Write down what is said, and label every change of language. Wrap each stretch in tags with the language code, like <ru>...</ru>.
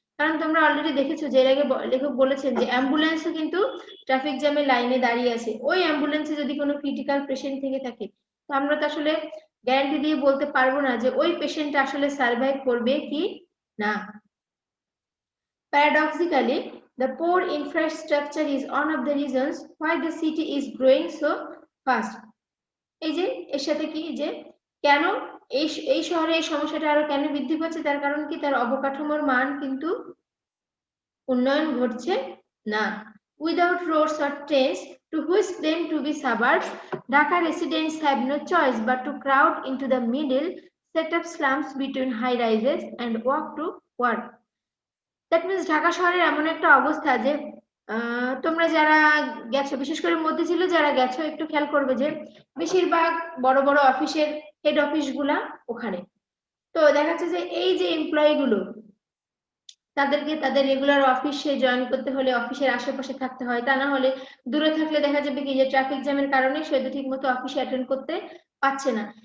<bn>কারণ তোমরা অলরেডি দেখেছো যে এর আগে লেখক বলেছেন যে অ্যাম্বুলেন্সও কিন্তু ট্রাফিক জ্যামের লাইনে দাঁড়িয়ে আছে, ওই অ্যাম্বুলেন্সে যদি কোনো ক্রিটিক্যাল পেশেন্ট থেকে থাকে, তো আমরা তো আসলে গ্যারান্টি দিয়ে বলতে পারবো না যে ওই পেশেন্ট আসলে সার্ভাইভ করবে কি না।</bn> <en>Paradoxically, the poor infrastructure is one of the reasons why the city is growing so fast.</en> <bn>এই যে এর সাথে কি যে কেন এই শহরে এই সমস্যাটা আরো কেন বৃদ্ধি পাচ্ছে, তার কারণ কি তার অবকাঠামোর মান কিন্তু উন্নয়ন ঘটছে না।</bn> <en>Without roads or trains to which claim to be suburbs, Dhaka residents have no choice but to crowd into the middle, set up slums between high rises and walk to work. That means</en> <bn>Dhaka শহরের এমন একটা অবস্থা যে তোমরা যারা গেছো, বিশেষ করে মধ্যে ছিল যারা গেছো, একটু খেয়াল করবে যে বেশিরভাগ বড় বড় অফিসের হেড অফিস গুলা ওখানে। তো দেখা যাচ্ছে যে এই যে এমপ্লয়ি গুলো, তাদেরকে তাদের রেগুলার অফিসে জয়েন করতে হলে অফিসের আশেপাশে থাকতে হয়, তা না হলে দূরে থাকলে দেখা যাবে কি যে ট্রাফিক জ্যামের কারণে সে ঠিক মতো অফিসে অ্যাটেন্ড করতে পারছে না।</bn>